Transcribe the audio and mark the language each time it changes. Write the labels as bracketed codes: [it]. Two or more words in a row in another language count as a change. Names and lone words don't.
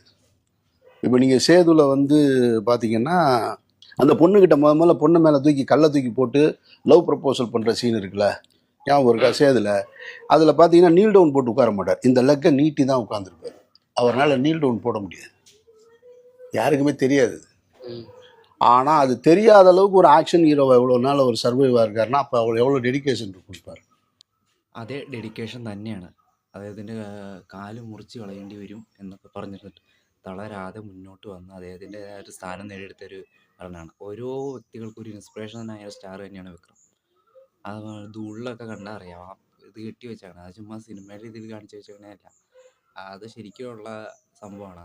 [ta] இப்போ நீங்கள் சேதுவில் வந்து பார்த்தீங்கன்னா அந்த பொண்ணுக்கிட்ட முதல்ல பொண்ணு மேலே கல்லை தூக்கி போட்டு [en] love proposal [ta] பண்ணுற சீன் இருக்குல்ல, ஞாபகம் இருக்கா? சேதுல அதில் பார்த்தீங்கன்னா [en] kneel down [ta] போட்டு உட்கார மாட்டார், இந்த லெக்கை நீட்டி தான் உட்காந்துருப்பார். அவரால் [en] kneel down [ta] போட முடியாது, யாருக்குமே தெரியாது. ஆனால் அது தெரியாத அளவுக்கு ஒரு ஆக்ஷன் ஹீரோவை எவ்வளோ நாள் அவர் சர்வைவாக இருக்காருன்னா அப்போ அவர் எவ்வளோ [ml] ഡെഡിക്കേഷൻ കൊടുപ്പാർ. അതേ ഡെഡിക്കേഷൻ തന്നെയാണ്. അദ്ദേഹത്തിൻ്റെ കാല് മുറിച്ച് കളയേണ്ടി വരും എന്നൊക്കെ പറഞ്ഞിട്ട് തളരാതെ മുന്നോട്ട് വന്ന് അദ്ദേഹത്തിൻ്റെ ആ ഒരു സ്ഥാനം നേടിയെടുത്തൊരു നടനാണ്. ഓരോ വ്യക്തികൾക്കും ഒരു ഇൻസ്പിറേഷനായ സ്റ്റാർ തന്നെയാണ് വിക്രം. അത് ഉള്ളൊക്കെ കണ്ടാൽ അറിയാം, ഇത് കെട്ടി വെച്ചാണ്, അത് ചുമ്മാ സിനിമയുടെ ഇതിൽ കാണിച്ചു വെച്ചേക്കണേയല്ല, അത് ശരിക്കുമുള്ള സംഭവമാണ്.